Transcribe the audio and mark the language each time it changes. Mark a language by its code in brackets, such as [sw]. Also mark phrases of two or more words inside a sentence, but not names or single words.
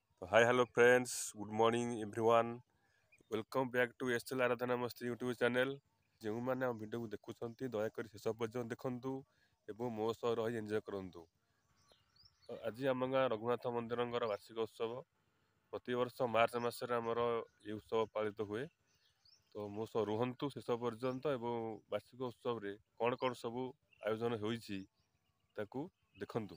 [en] Hi, hello friends. Good morning, everyone. Welcome back to SL Aradhana Masti YouTube channel. [or] ଯେଉଁମାନେ ଆମ ଭିଡ଼ିଓକୁ ଦେଖୁଛନ୍ତି ଦୟାକରି ଶେଷ ପର୍ଯ୍ୟନ୍ତ ଦେଖନ୍ତୁ ଏବଂ ମୋ ସହ ରହି ଏନ୍ଜୟ କରନ୍ତୁ। ଆଜି ଆମ ଗାଁ ରଘୁନାଥ ମନ୍ଦିରଙ୍କର ବାର୍ଷିକ ଉତ୍ସବ। ପ୍ରତିବର୍ଷ ମାର୍ଚ୍ଚ ମାସରେ ଆମର ଏହି ଉତ୍ସବ ପାଳିତ ହୁଏ। ତ ମୋ ସହ ରୁହନ୍ତୁ ଶେଷ ପର୍ଯ୍ୟନ୍ତ ଏବଂ ବାର୍ଷିକ ଉତ୍ସବରେ କ'ଣ କ'ଣ ସବୁ ଆୟୋଜନ ହୋଇଛି ତାକୁ ଦେଖନ୍ତୁ।